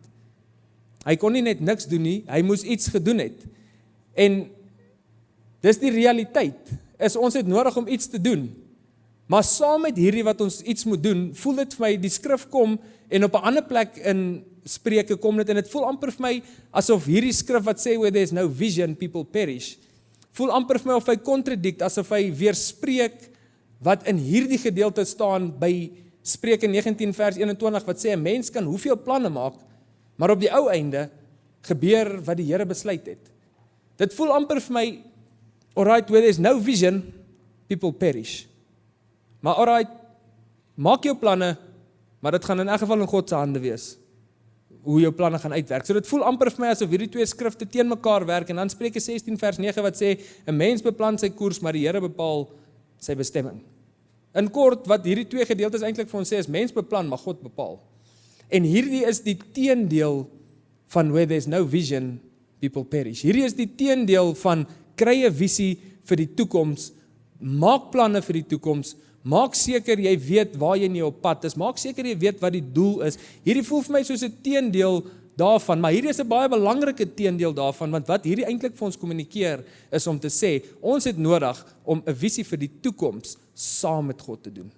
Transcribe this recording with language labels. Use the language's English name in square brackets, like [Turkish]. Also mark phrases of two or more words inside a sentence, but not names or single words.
[Afrikaans] Hy kon nie net niks doen nie, hy moes iets gedoen het. En dis die realiteit, is ons het nodig om iets te doen. Maar saam met hierdie wat ons iets moet doen, voel dit vir my, die skrif kom en op 'n ander plek in Spreuke kom dit en dit voel amper vir my asof hierdie skrif wat sê [English] where there is no vision, people perish, [Afrikaans] voel amper vir my of hy contradict, asof hy weerspreek wat in hierdie gedeelte staan by Spreuke 19 vers 21 wat sê 'n mens kan hoeveel planne maak, maar op die ou einde gebeur wat die Here besluit het. Dit voel amper vir my, [English] alright, where there is no vision, people perish. [Afrikaans] Maar alright, maak jou planne, maar dit gaan in elk geval in God se hande wees, hoe jou planne gaan uitwerk. So dit voel amper vir my asof hierdie twee skrifte teen mekaar werk, en dan Spreuke 16 vers 9 wat sê, 'n mens beplan sy koers, maar die Here bepaal sy bestemming. In kort, wat hierdie twee gedeeltes eintlik vir ons sê, is mens beplan, maar God bepaal. En hierdie is die teendeel van [English] where there is no vision, people perish. [Afrikaans] Hierdie is die teendeel van kry 'n visie vir die toekoms, maak planne vir die toekoms, maak seker jy weet waar jy nie op pad is, maak seker jy weet wat die doel is. Hierdie voel vir my soos 'n teendeel daarvan, maar hierdie is 'n baie belangrike teendeel daarvan, want wat hierdie eintlik vir ons kommunikeer, is om te sê, ons het nodig om 'n visie vir die toekoms saam met God te doen.